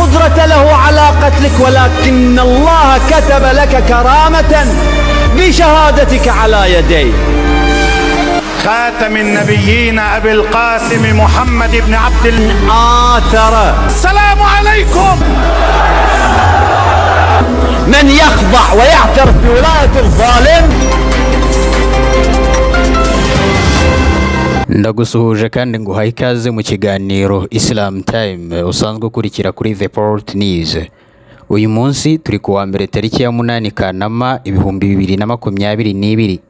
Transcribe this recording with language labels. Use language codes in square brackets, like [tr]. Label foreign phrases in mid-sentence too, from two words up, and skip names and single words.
[ar] قدرة له على قتلك ولكن الله كتب لك كرامة بشهادتك على يديه. خاتم النبيين أبي القاسم محمد بن عبد آثر. السلام عليكم. من يخضع ويعترف بولاية الظالم. [rw] ndagusuhuje kandi nguhaye ikaze mu kiganiro Islam Time usanzwe ukurikira kuri The Port News. Uyu munsi turi kuwa mbere tariki ya 8 Kanama 2022.